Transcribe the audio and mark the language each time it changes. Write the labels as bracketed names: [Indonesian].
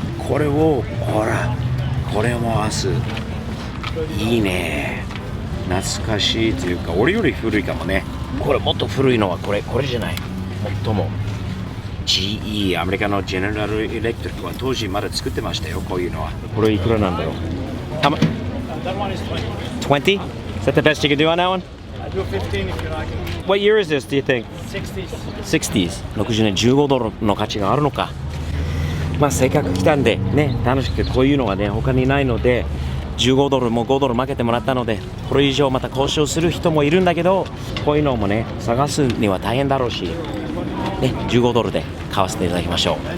[Japanese] これをほら、これも明日いいね、懐かしいというか俺より古いかもね。これもっと古いのはこれじゃない、最も GE アメリカのジェネラルエレクトリックは当時まだ作ってましたよ、こういうのは。これいくらなんだろう。 [English] That one is 20. 20? Is that the best you can do on that one? I do 15 if you like it. What year is this, do you think? 60s. 60s。 [Japanese] 60年、15ドルの価値があるのか。まあせっかく来たんでね、楽しくこういうのがね他にないので、15ドルも5ドル負けてもらったので、これ以上また交渉する人もいるんだけど、こういうのもね探すには大変だろうし、ね、15ドルで買わせていただきましょう。